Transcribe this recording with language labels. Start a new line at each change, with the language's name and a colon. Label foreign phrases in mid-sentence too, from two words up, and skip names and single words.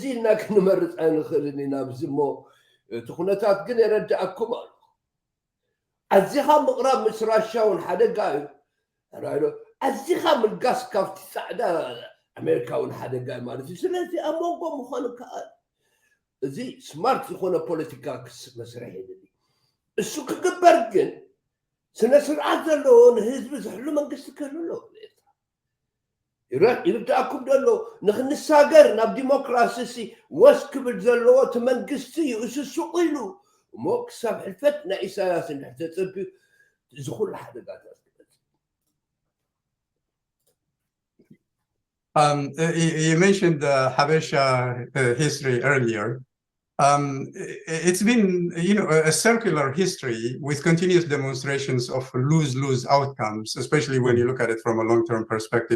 Tigrinya: እና ክንመርፅ ኣይንኽእልን ኢና ብዚ እሞ እቲ ኩነታት ግን የረድኣኩም ኣሎ ኣዚኻ ምቕራብ ምስ ራሽያ እውን ሓደጋ እዩ ራይዶ ኣዚኻ ምልጋስ ካብቲ ፃዕዳ ኣሜሪካ እውን ሓደጋ እዩ ማለት እዩ ስለዚ ኣብ መንጎ ምዃኑ ከኣል እዚ ስማርት ዝኾነ ፖለቲካ መስርሕ የድሊ እሱ ክግበር ግን ስነ ስርዓት ዘለዎ ንህዝቢ ዝሕሉ መንግስቲ ክህሉ ኣለዎ ይርድኣኩም ደሎ ንክንሳገር ናብ ዲሞክራሲ ወስ ክብል ዘለዎ እቲ መንግስቲ እዩ እሱ ሱቕ ኢሉ እሞ ክሳብ ሕልፈት ናይ ኢሳያስ እንድሕር ተፀቢዩ እዚ ኩሉ ሓደጋታት
English: You mentioned the Habesha history earlier. It's been, a circular history with continuous demonstrations of lose-lose outcomes, especially when you look at it from a long-term perspective.